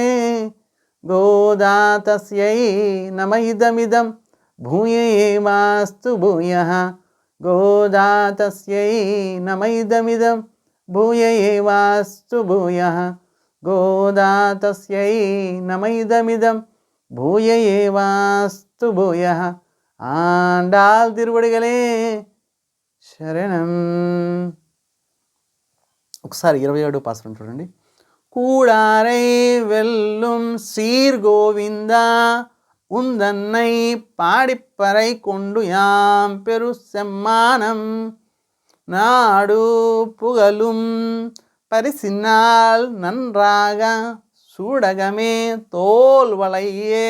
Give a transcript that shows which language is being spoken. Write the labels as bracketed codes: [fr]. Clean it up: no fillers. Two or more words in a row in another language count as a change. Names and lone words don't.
[sa] గోదా తస్యై నమ ఇదమిదం భూయ ఏవాస్తు భూయః గోదా తస్యై నమ ఇదమిదం భూయ ఏవాస్తు భూయః గోదా తస్యై నమ ఇదమిదం భూయ ఏవాస్తు భూయః [ta] ஆண்டாள் திருவடிகளே சரணம். [te] ఒకసారి 27వ పాసురం చూడండి. [ta] கூடாரை வெல்லும் சீர் கோவிந்தா உந்தன்னை பாடிப்பறை கொண்டு யாம் பெரு செம்மானம் நாடு புகழும் பரிசினால் நன்றாக சூடகமே தோல் வளையே